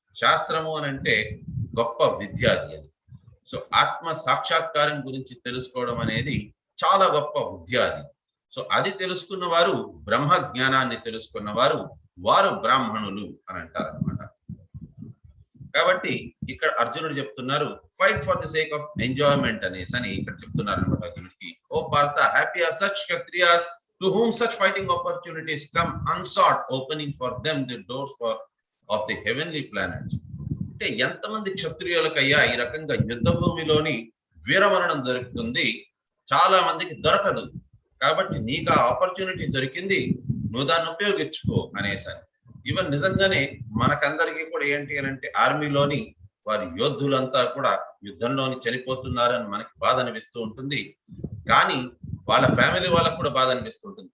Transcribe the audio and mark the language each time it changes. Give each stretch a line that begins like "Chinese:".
Telugu: శాస్త్రము అని అంటే గొప్ప విద్య అది అని. సో ఆత్మ సాక్షాత్కారం గురించి తెలుసుకోవడం అనేది చాలా గొప్ప విద్య అది. సో అది తెలుసుకున్న వారు, బ్రహ్మ జ్ఞానాన్ని తెలుసుకున్న వారు, వారు బ్రాహ్మణులు అని అంటారు అనమాట. కాబట్టి ఇక్కడ అర్జునుడు చెప్తున్నారు,
English: fight for the sake of enjoyment
Telugu: అనేసి అని ఇక్కడ చెప్తున్నారు అనమాట అర్జునుడికి.
English: O Partha, happy are such kshatriyas to whom such fighting opportunities come unsought, opening for them the doors of the heavenly planet.
Telugu: అంటే ఎంతమంది క్షత్రియులకయ్యా ఈ రకంగా యుద్ధ భూమిలోని వీరమరణం దొరుకుతుంది, చాలా మందికి దొరకదు. కాబట్టి నీకు ఆ ఆపర్చునిటీ దొరికింది, నువ్వు దాన్ని ఉపయోగించుకో అనేసని. ఈవెన్ నిజంగానే మనకందరికీ కూడా ఏంటి అని అంటే, ఆర్మీలోని వారి యోధులంతా కూడా యుద్ధంలోని చనిపోతున్నారని మనకి బాధ అనిపిస్తూ ఉంటుంది, కానీ వాళ్ళ ఫ్యామిలీ వాళ్ళకు కూడా బాధ అనిపిస్తూ ఉంటుంది.